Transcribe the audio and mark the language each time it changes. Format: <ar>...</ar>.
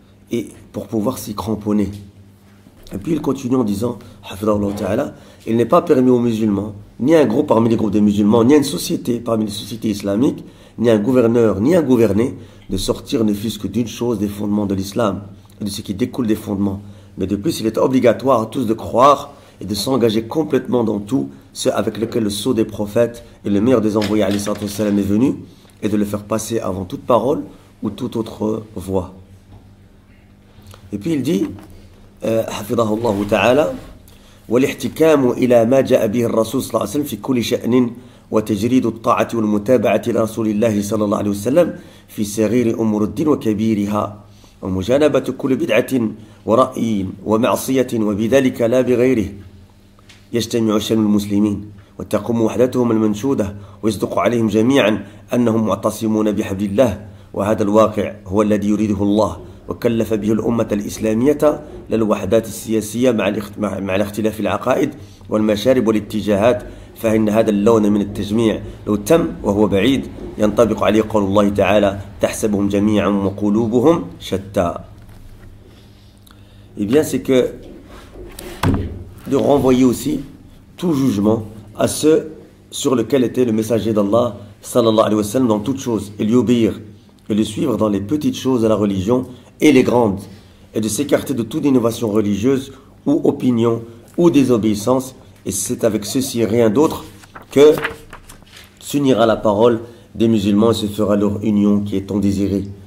<fr>Et pour pouvoir s'y cramponner. Et puis il continue en disant, hafidhahullah ta'ala, il n'est pas permis aux musulmans, ni à un groupe parmi les groupes des musulmans, ni à une société parmi les sociétés islamiques, ni à un gouverneur, ni à un gouverné, de sortir ne fût-ce que d'une chose des fondements de l'islam, et de ce qui découle des fondements. Mais de plus, il est obligatoire à tous de croire et de s'engager complètement dans tout ce avec lequel le sceau des prophètes et le meilleur des envoyés alayhi salatu wassalam est venu, et de le faire passer avant toute parole ou toute autre voix. Et puis il dit,</fr> <ar>حفظه الله تعالى والاحتكام إلى ما جاء به الرسول صلى الله عليه وسلم في كل شأن وتجريد الطاعة والمتابعة لرسول الله صلى الله عليه وسلم في صغير أمور الدين وكبيرها ومجانبة كل بدعة ورأي ومعصية وبذلك لا بغيره يجتمع شأن المسلمين وتقوم وحدتهم المنشودة ويصدق عليهم جميعا أنهم معتصمون بحبل الله وهذا الواقع هو الذي يريده الله وكلف به الأمة الإسلامية للوحدات السياسية مع الاختلاف العقائد والمشارب والاتجاهات فإن هذا اللون من التجميع لو تم وهو بعيد ينطبق عليه قول الله تعالى تحسبهم جميعا وقلوبهم شتى.</ar> <fr>Eh bien, c'est que de renvoyer aussi tout jugement à ceux sur lequel était le messager d'Allah sallallahu alayhi wa sallam dans toutes choses et lui obéir et le suivre dans les petites choses de la religion et les grandes, et de s'écarter de toute innovation religieuse ou opinion ou désobéissance, et c'est avec ceci rien d'autre que s'unira la parole des musulmans et se fera leur union qui est tant désirée.</fr>